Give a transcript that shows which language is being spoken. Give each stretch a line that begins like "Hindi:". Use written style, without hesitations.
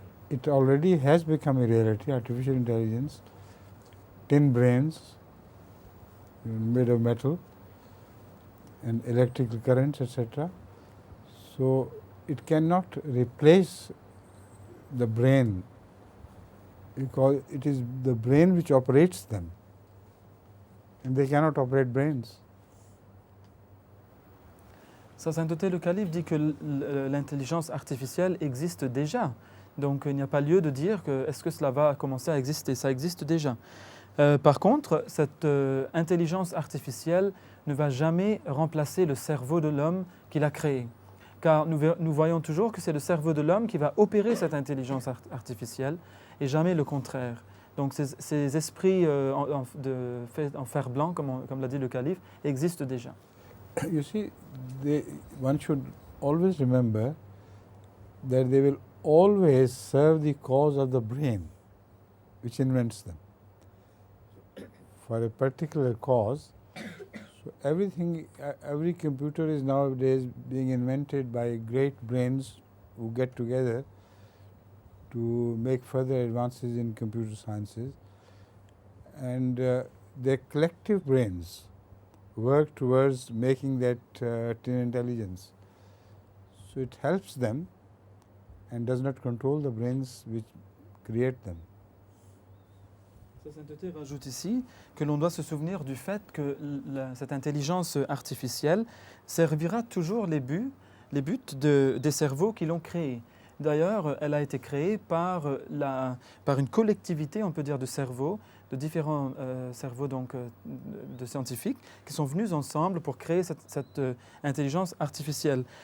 English: It already has become a reality, artificial intelligence, tin brains made of metal and electrical currents, etc. So it cannot replace the brain, because it is the brain which operates them, and they cannot operate brains.
French: Sa sainteté le calife dit que l'intelligence artificielle existe déjà. Donc il n'y a pas lieu de dire que est-ce que cela va commencer à exister. Ça existe déjà. Par contre, cette intelligence artificielle ne va jamais remplacer le cerveau de l'homme qui l'a créé. Car nous voyons toujours que c'est le cerveau de l'homme qui va opérer cette intelligence artificielle et jamais le contraire. Donc ces esprits faits en fer blanc, comme l'a dit le calife, existent déjà.
English: You see, one should always remember that they will always serve the cause of the brain which invents them for a particular cause. So every computer is nowadays being invented by great brains who get together to make further advances in computer sciences, and their collective brains work towards making that tin intelligence. So it helps them and does not control the brains which create them.
French: Sa sainteté rajoute ici que l'on doit se souvenir du fait que cette intelligence artificielle servira toujours les buts des cerveaux qui l'ont créée. D'ailleurs, elle a été créée par une collectivité, on peut dire, de cerveaux, de différents cerveaux donc, de scientifiques qui sont venus ensemble pour créer cette intelligence artificielle.